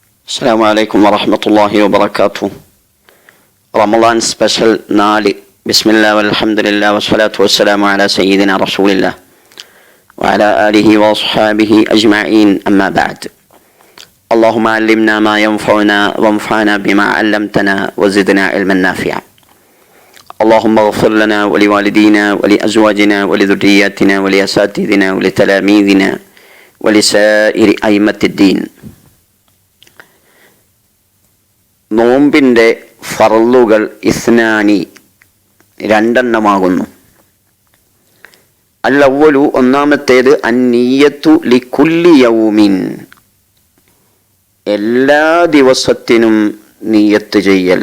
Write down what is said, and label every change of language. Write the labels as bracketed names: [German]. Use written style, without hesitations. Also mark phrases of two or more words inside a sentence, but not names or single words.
[Arabic] السلام عليكم ورحمة الله وبركاته. [Malayalam] റമളാൻ സ്പെഷ്യൽ 4. [Arabic] بسم الله والحمد لله والصلاة والسلام على سيدنا رسول الله وعلى آله وأصحابه أجمعين. أما بعد. اللهم علمنا ما ينفعنا وانفعنا بما علمتنا وزدنا علما نافعا. اللهم اغفر لنا ولوالدينا ولأزواجنا ولذرياتنا ولأساتذتنا ولتلاميذنا ولسائر أئمة الدين. [Malayalam] നോമ്പിൻ്റെ ഫർളുകൾ ഇസ്നാനി രണ്ടെണ്ണമാകുന്നു. അൽ-അവ്വലു ഒന്നാമത്തേത് [Arabic] النية لكل يوم, [Malayalam] എല്ലാ ദിവസത്തിനും നിയ്യത്ത് ചെയ്യൽ.